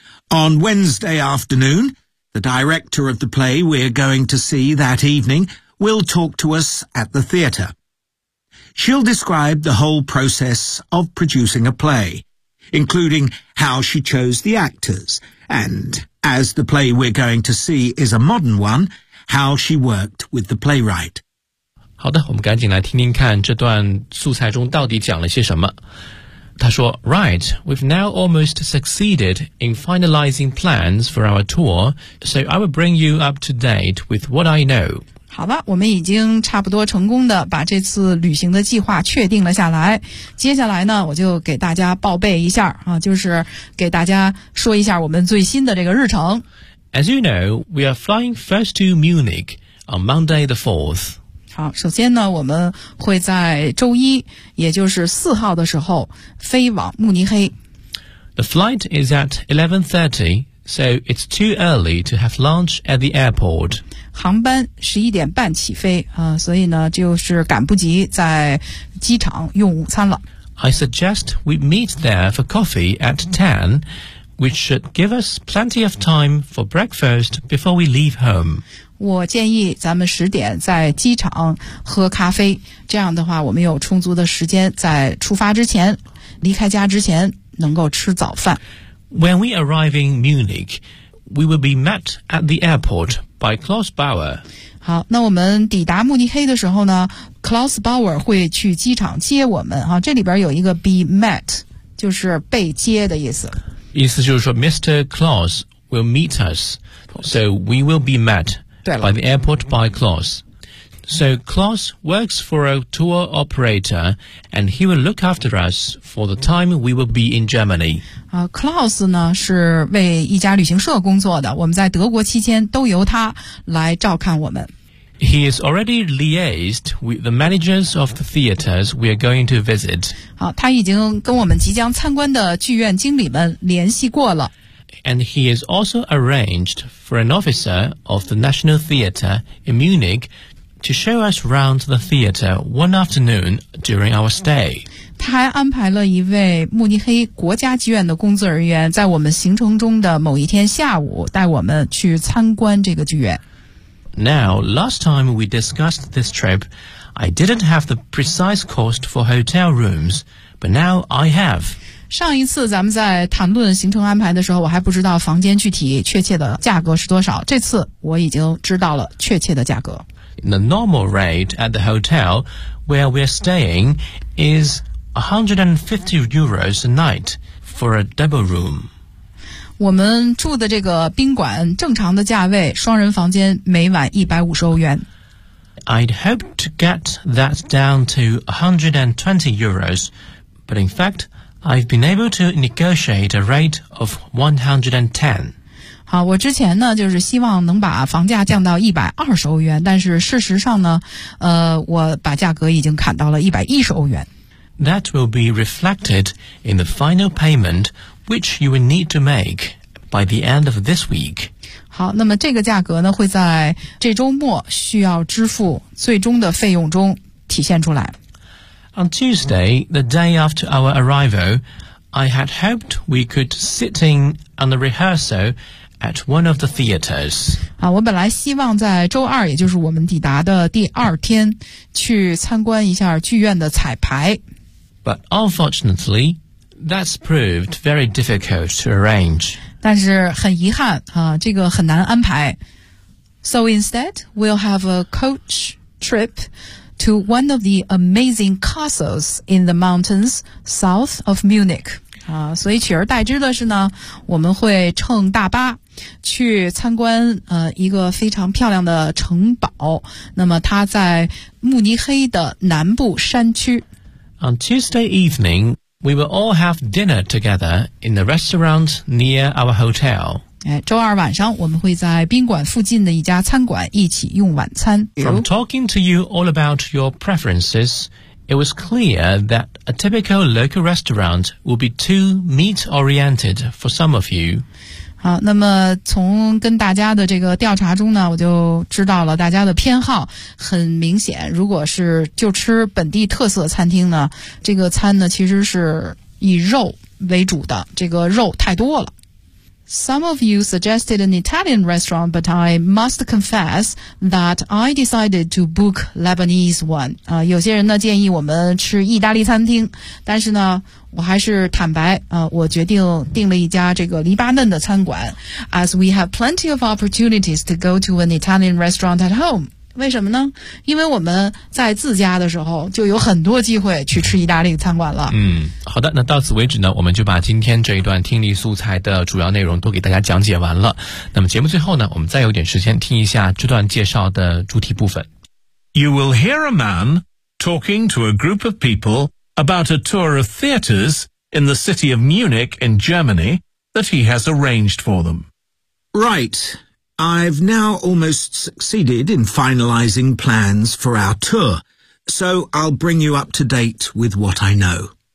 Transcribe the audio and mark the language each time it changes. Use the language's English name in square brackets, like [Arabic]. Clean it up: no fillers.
[English] On Wednesday afternoon, the director of the play we're going to see that evening will talk to us at the theatre. She'll describe the whole process of producing a play, including how she chose the actors, and, as the play we're going to see is a modern one, how she worked with the playwright. [Chinese] 好的，我们赶紧来听听看这段素材中到底讲了些什么。他说 [English] Right, we've now almost succeeded in finalizing plans for our tour, so I will bring you up to date with what I know. [Chinese] 好了，我们已经差不多成功的把这次旅行的计划确定了下来。接下来呢，我就给大家报备一下啊，就是给大家说一下我们最新的这个日程。 [English] As you know, we are flying first to Munich on Monday the 4th. [Chinese] 好，首先呢，我们会在周一，也就是四号的时候飞往慕尼黑。 [English] The flight is at 11:30, so it's too early to have lunch at the airport. [Chinese] 航班11:30起飞啊，所以呢，就是赶不及在机场用午餐了。 [English] I suggest we meet there for coffee at 10, which should give us plenty of time for breakfast before we leave home. [Chinese] 我建议咱们10:00在机场喝咖啡，这样的话我们有充足的时间在出发之前，离开家之前能够吃早饭。 [English] When we arrive in Munich, we will be met at the airport by Klaus Bauer. [Chinese] 好，那我们抵达慕尼黑的时候呢 ，Klaus Bauer 会去机场接我们。哈，这里边有一个 [English] be met， [Chinese] 就是被接的意思。意思就是说 [English] ，Mr. Klaus will meet us, so we will be met. By the airport by Klaus. So Klaus works for a tour operator, and he will look after us for the time we will be in Germany. [Chinese] Klaus 呢是为一家旅行社工作的，我们在德国期间都由他来照看我们。 [English] He is already liaised with the managers of the theaters we are going to visit. [Chinese] 好，他已经跟我们即将参观的剧院经理们联系过了。 [English] And he has also arranged for an officer of the National Theater in Munich to show us round the theater one afternoon during our stay. [Chinese] 他还安排了一位慕尼黑国家剧院的工作人员在我们行程中的某一天下午带我们去参观这个剧院。 [English] Now, last time we discussed this trip, I didn't have the precise cost for hotel rooms, but now I have. [Chinese] 上一次咱们在谈论行程安排的时候，我还不知道房间具体确切的价格是多少。这次我已经知道了确切的价格。 [English] The normal rate at the hotel where we're staying is 150 euros a night for a double room. [Chinese] 我们住的这个宾馆正常的价位，双人房间每晚150欧元。 [English] I'd hoped to get that down to 120 euros, but in fact,I've been able to negotiate a rate of 110. [Chinese] 好，我之前呢就是希望能把房价降到120欧元，但是事实上呢，我把价格已经砍到了110欧元。 [English] That will be reflected in the final payment, which you will need to make by the end of this week. [Chinese] 好，那么这个价格呢会在这周末需要支付最终的费用中体现出来。 [English] On Tuesday, the day after our arrival, I had hoped we could sit in on the rehearsal at one of the theaters. [Chinese] 啊，我本来希望在周二，也就是我们抵达的第二天，去参观一下剧院的彩排。 [English] But unfortunately, that's proved very difficult to arrange. [Chinese] 但是很遗憾啊，这个很难安排。 [English] So instead, we'll have a coach trip to one of the amazing castles in the mountains south of Munich. [Chinese] 所以取而代之的是呢，我们会乘大巴去参观一个非常漂亮的城堡，那么它在慕尼黑的南部山区。 [English] On Tuesday evening, we will all have dinner together in the restaurant near our hotel. [Chinese] 周二晚上我们会在宾馆附近的一家餐馆一起用晚餐。 [English] From talking to you all about your preferences, it was clear that a typical local restaurant will be too meat-oriented for some of you. [Chinese] 好，那么从跟大家的这个调查中呢，我就知道了大家的偏好很明显。如果是就吃本地特色餐厅呢，这个餐呢其实是以肉为主的，这个肉太多了。 [English] Some of you suggested an Italian restaurant, but I must confess that I decided to book Lebanese one. [Chinese] 有些人呢建议我们吃意大利餐厅，但是呢我还是坦白我决定订了一家这个黎巴嫩的餐馆。 [English] As we have plenty of opportunities to go to an Italian restaurant at home. [Chinese] 为什么呢？因为我们在自家的时候就有很多机会去吃意大利餐馆了。好的，那到此为止呢，我们就把今天这一段听力素材的主要内容都给大家讲解完了。那么节目最后呢，我们再有点时间听一下这段介绍的主题部分。 [English] You will hear a man talking to a group of people. About a tour of theatres in the city of Munich in Germany that he has arranged for them. Right. I've now almost succeeded in finalising plans for our tour, so I'll bring you up to date with what I know.